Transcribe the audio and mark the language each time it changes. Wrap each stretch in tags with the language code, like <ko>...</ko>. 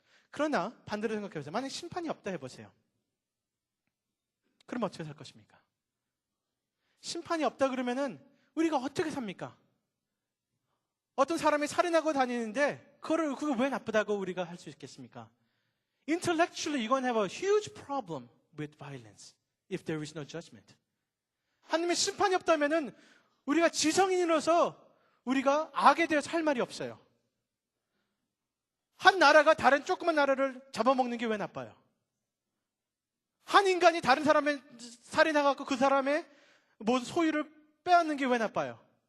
<ko>그러나 반대로 생각해보세요. 만약 심판이 없다 해보세요. 그럼 어떻게 살 것입니까? 심판이 없다 그러면은 우리가 어떻게 삽니까? 어떤 사람이 살인하고 다니는데 그거 왜 나쁘다고 우리가 할 수 있겠습니까?</ko> <en>Intellectually, you're going to have a huge problem with violence if there is no judgment.</en> <ko>하나님의 심판이 없다면은 우리가 지성인으로서 우리가 악에 대해서 할 말이 없어요. 한 나라가 다른 조그만 나라를 잡아먹는 게 왜 나빠요? 한 인간이 다른 사람의 살인해갖고 그 사람의 모든 소유를 빼앗는 게 왜 나빠요?</ko>